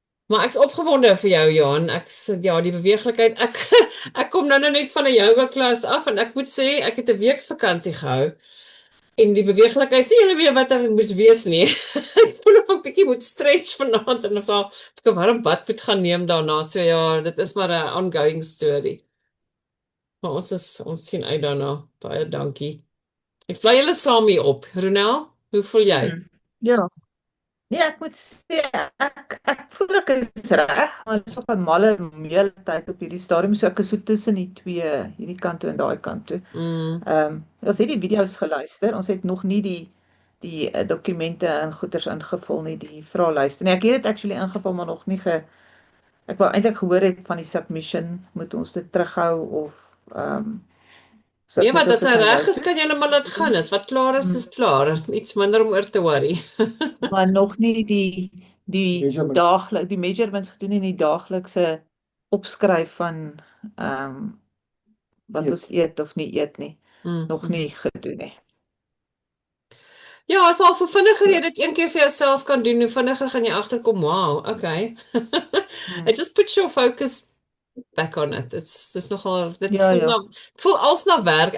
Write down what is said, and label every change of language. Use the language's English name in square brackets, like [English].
[Afrikaans] Maar ek's opgewonde vir jou, Johan. Ja, die beweeglikheid. Ek kom nou net van 'n yoga klas af en ek moet sê ek het 'n week vakansie gehou. En die beweeglikheid is nie hele weer wat ek moes wees nie. Ek voel of ek 'n bietjie moet stretch vanaand en of ek 'n warm bad moet gaan neem daarna. So ja, dit is maar 'n [English] ongoing story. [Afrikaans] Maar ons sien uit daarna. Baie dankie. Ek bly julle saam hier op. Ronel, hoe voel jy? Ja. Nee, ek moet sê ek voel ek is reg, maar dit is op 'n malle hele tyd op hierdie stadium, so ek is so tussen die twee, hierdie kant toe en daai kant toe. Ons het die video's geluister, ons het nog nie die dokumente en goeders ingevul nie, die vraelyste nie. Ek het dit actually ingevul, maar nog nie ek wou eintlik gehoor het van die submission, moet ons dit terughou of Ja, maar as hy reg is, kan jy net maar laat gaan. As wat klaar is klaar. Iets minder om oor te worry. Maar nog nie die measurements gedoen en die daaglikse opskryf van wat ons eet of nie eet nie. Nog nie gedoen nie. Ja, as al hoe vinniger jy dit een keer vir jouself kan doen, hoe vinniger gaan jy agterkom, wow, okay. [English] It just puts your focus back on it. [Afrikaans] Dis nogal dit voel als na werk.